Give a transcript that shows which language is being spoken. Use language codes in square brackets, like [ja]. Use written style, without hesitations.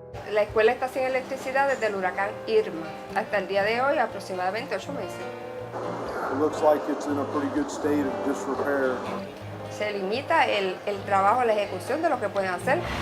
[es] La escuela está sin electricidad desde el huracán Irma hasta el día de hoy, aproximadamente 8 meses. [en] It looks like it's in a pretty good state of disrepair. [es] Se limita el trabajo, la ejecución de lo que pueden hacer.